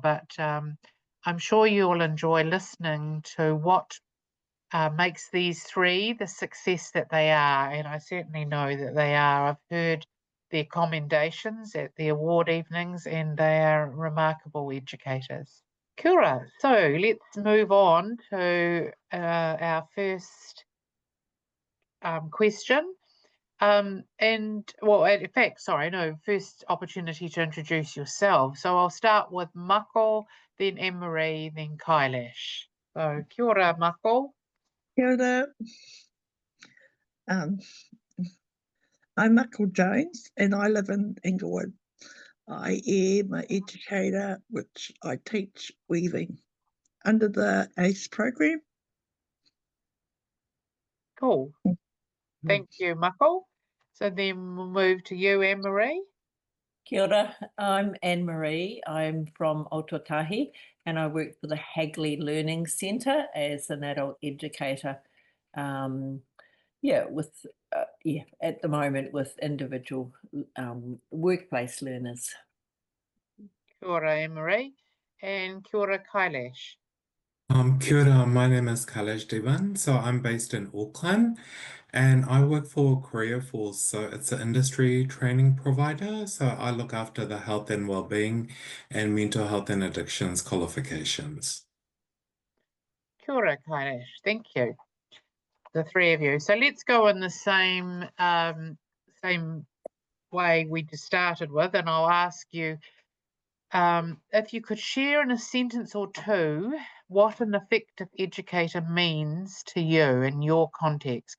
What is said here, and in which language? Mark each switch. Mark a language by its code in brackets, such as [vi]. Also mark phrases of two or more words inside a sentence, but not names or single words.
[en] But I'm sure you'll enjoy listening to what makes these 3 the success that they are, and I certainly know that they are. I've heard their commendations at the award evenings, and they are remarkable educators. [mi] Kia ora. [en] So let's move on to our first question. And well, in fact, sorry, no, first opportunity to introduce yourself. So I'll start with Mako, then Anne-Marie, then Kailash. So [mi] kia ora, [en] Mako. [mi] Kia ora. [en] I'm Michael Jones and I live in Inglewood. I am an educator, which I teach weaving under the ACE program. Cool. Thank you, Mako. So then we'll move to you, Anne-Marie. [mi] Kia ora, [en] I'm Anne-Marie. I'm from Ototahi and I work for the Hagley Learning Centre as an adult educator. At the moment with individual workplace learners. [mi] Kia ora, [en] Anne-Marie. And [mi] kia ora, [en] Kailash. [mi] Kia ora, [en] my name is Kailash Devan. So I'm based in Auckland and I work for Career Force. So it's an industry training provider. So I look after the health and well-being and mental health and addictions qualifications. [mi] Kia ora, [en] Kailash. Thank you, the 3 of you. So let's go in the same way we just started with, and I'll ask you if you could share in a sentence or 2 what an effective educator means to you in your context.